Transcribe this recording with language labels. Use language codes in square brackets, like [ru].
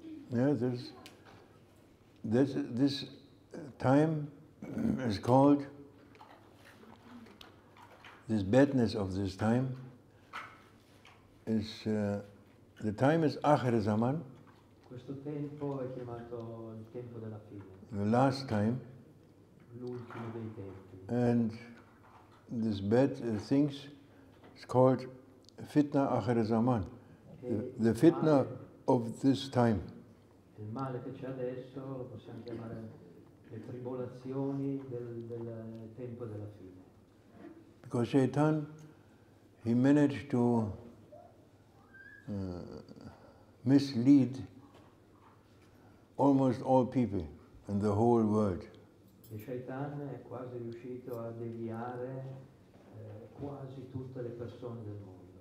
[en] Yeah, this time is called, this badness of this time is, the time is Akhir Zaman, [it] Questo tempo è chiamato il tempo della fine, [en] the last time, [it] l'ultimo dei tempi. [en] and this bad things is called Fitna Akhir Zaman, the fitna of this time. [it] Il male che c'è adesso lo possiamo chiamare le tribolazioni del tempo della fine. [en] Because Shaitan, he managed to mislead almost all people in the whole world. [it] E Shaitan è quasi riuscito a deviare quasi tutte le persone del mondo.